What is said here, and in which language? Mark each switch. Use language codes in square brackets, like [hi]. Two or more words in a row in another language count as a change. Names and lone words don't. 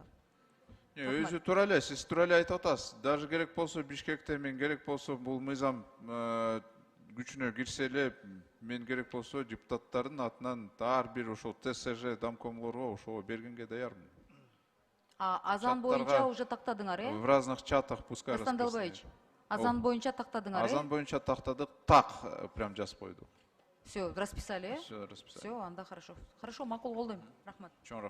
[ky] Өзү туура эле, сиз туура эле айтып атасыз. Даже керек болсо Бишкекте мен керек болсо бул мыйзам күчүнө кирсе эле, мен керек болсо депутаттардын атынан ар бир ошол ТСЖ домкомлорго ошого бергенге даярмын. Азан боюнча уже тактадыңар, [ru] В разных чатах пускай Арслан расписаны. [ky] Далбаевич, азан боюнча тактадыңар, Азан боюнча тактадык, [ru] так прям [ky] жазып койдук. [ru] Все, расписали, Все расписали. Все, анда хорошо. Хорошо, [ky] макул колдойм. Рахмат. Чоң рахмат.